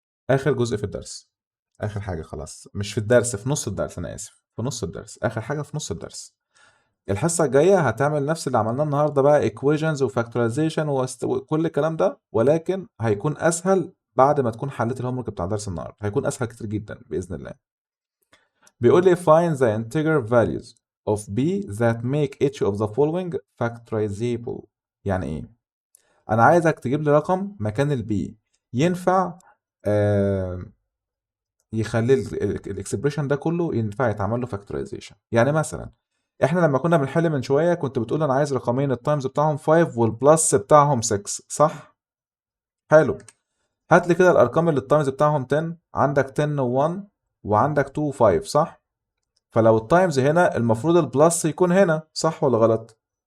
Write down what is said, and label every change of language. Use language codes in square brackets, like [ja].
[ar] اخر جزء في الدرس، اخر حاجه خلاص، مش في الدرس، في نص الدرس، انا اسف، في نص الدرس، اخر حاجه في نص الدرس. الحصة الجاية هتعمل نفس اللي عملناه النهاردة بقى equations وفاكتورايزيشن وكل الكلام ده، ولكن هيكون أسهل بعد ما تكون حليت الهوم ورك بتاع درس النهاردة، هيكون أسهل كتير جدا بإذن الله. بيقول لي [en] find the integer values of b that make each of the following factorizable. [ar] يعني إيه؟ أنا عايزك تجيب لي رقم مكان البي ينفع يخلي الاكسبريشن ده كله ينفع يتعمل له فاكتورايزيشن. يعني مثلا احنا لما كنا بنحل من شويه كنت بتقول انا عايز رقمين التايمز بتاعهم 5 والبلس بتاعهم 6، صح؟ حلو، هات لي كده الارقام اللي التايمز بتاعهم 10، عندك 10 و1 وعندك 2 و5، صح؟ فلو التايمز هنا المفروض البلس يكون هنا، صح ولا غلط؟